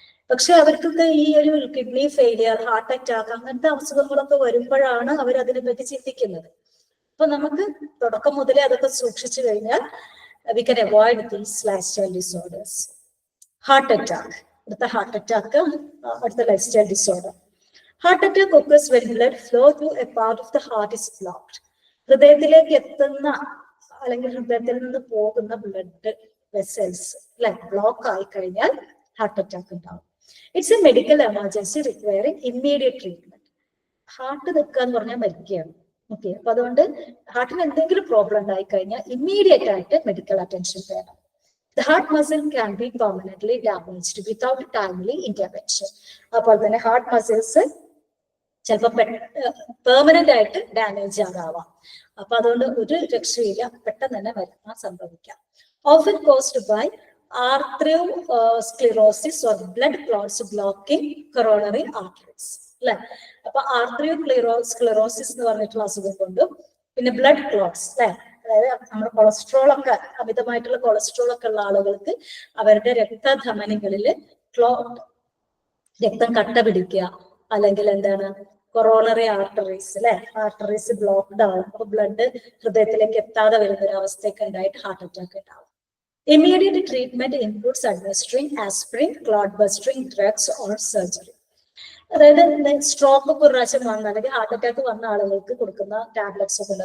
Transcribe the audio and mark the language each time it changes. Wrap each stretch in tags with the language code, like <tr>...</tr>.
<ml>പക്ഷെ അവർക്കൊക്കെ ഈ ഒരു കിഡ്നി ഫെയിലിയർ, ഹാർട്ട് അറ്റാക്ക് അങ്ങനത്തെ അസുഖങ്ങളൊക്കെ വരുമ്പോഴാണ് അവർ അതിനെ പറ്റി ചിന്തിക്കുന്നത്. അപ്പൊ നമുക്ക് തുടക്കം മുതലേ അതൊക്കെ സൂക്ഷിച്ചു കഴിഞ്ഞാൽ</ml> <en>we can avoid these lifestyle disorders.</en> <ml>Heart attack, അടുത്ത ഹാർട്ട് അറ്റാക്ക്, അടുത്ത lifestyle disorder.</ml> <en>Heart attack occurs when blood flow through a part of the heart is blocked.</en> <ml>ഹൃദയത്തിലേക്ക് എത്തുന്ന അല്ലെങ്കിൽ ഹൃദയത്തിൽ നിന്ന് പോകുന്ന ബ്ലഡ് വെസൽസ് അല്ലെ ബ്ലോക്ക് ആയി കഴിഞ്ഞാൽ ഹാർട്ട് അറ്റാക്ക് ഉണ്ടാവും.</ml> <en>It's a medical emergency requiring immediate treatment.</en> <ml>Heart നിൽക്കുക എന്ന് പറഞ്ഞാൽ മരിക്കുകയാണ്. ഓക്കെ, അപ്പൊ അതുകൊണ്ട് ഹാർട്ടിന് എന്തെങ്കിലും പ്രോബ്ലം ഉണ്ടായി കഴിഞ്ഞാൽ ഇമ്മീഡിയറ്റ് ആയിട്ട് മെഡിക്കൽ അറ്റൻഷൻ വേണം.</ml> <en>The heart muscle can be permanently damaged without timely intervention.</en> <ml>അപ്പോൾ തന്നെ ഹാർട്ട് മസിൽസ് ചിലപ്പോൾ പെർമനന്റ് ആയിട്ട് ഡാമേജ് ആകാം. അപ്പൊ അതുകൊണ്ട് ഒരു രക്ഷയില്ല, പെട്ടെന്ന് തന്നെ മരണം സംഭവിക്കാം.</ml> <en>Often caused by arteriosclerosis or blood clots blocking coronary arteries.</en> <ml>അല്ലെ, അപ്പൊ ആർട്ടറിയോസ്ക്ലെറോസിസ് എന്ന് പറഞ്ഞിട്ടുള്ള അസുഖം കൊണ്ടും, പിന്നെ ബ്ലഡ് ക്ലോട്ട്സ് അല്ലെ, അതായത് നമ്മുടെ കൊളസ്ട്രോൾ ഒക്കെ, അമിതമായിട്ടുള്ള കൊളസ്ട്രോൾ ഒക്കെ ഉള്ള ആളുകൾക്ക് അവരുടെ രക്തധമനികളിൽ ക്ലോട്ട്, രക്തം കട്ട പിടിക്കുക, അല്ലെങ്കിൽ എന്താണ് കൊറോണറി ആർട്ടറീസ് അല്ലെ, ആർട്ടറീസ് ബ്ലോക്ക്ഡ് ആവും, അപ്പൊ ബ്ലഡ് ഹൃദയത്തിലേക്ക് എത്താതെ വരുന്ന ഒരു അവസ്ഥയൊക്കെ ഉണ്ടായിട്ട് ഹാർട്ട് അറ്റാക്ക് ഉണ്ടാവും.</ml> <en>Immediate treatment includes administering aspirin, clot busting drugs or surgery.</en> <ml>അതായത് സ്ട്രോക്ക് ഒക്കെ ഒരു പ്രാവശ്യം വന്ന അല്ലെങ്കിൽ ഹാർട്ട് അറ്റാക്ക് വന്ന ആളുകൾക്ക് കൊടുക്കുന്ന ടാബ്ലറ്റ്സ് ഒക്കെ ഉണ്ട്.</ml>